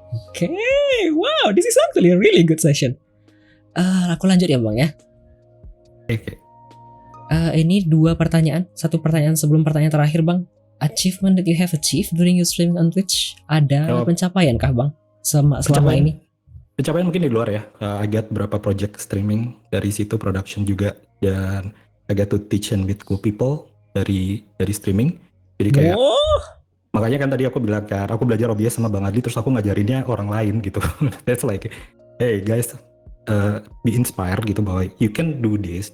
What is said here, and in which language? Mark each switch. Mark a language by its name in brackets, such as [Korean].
[English] Okay, wow, this is actually a really good session. [Indonesian] Aku lanjut ya Bang ya. [English] Okay. [Indonesian] Ini 2 pertanyaan, 1 pertanyaan sebelum pertanyaan terakhir Bang. [English] Achievement that you have achieved during your streaming on Twitch, [Indonesian] ada pencapaian kah Bang selama ini? Pencapaian mungkin di luar ya. [English] I got [Indonesian] berapa project streaming dari situ, production juga, dan [English] I got to teach and meet cool people [Indonesian] dari streaming. Jadi kayak Makanya kan tadi aku bilang kan, aku belajar OBS sama Bang Adli, terus aku ngajarinnya orang lain gitu. [English] That's like, hey guys, be inspired [Indonesian] gitu bahwa [English] you can do this.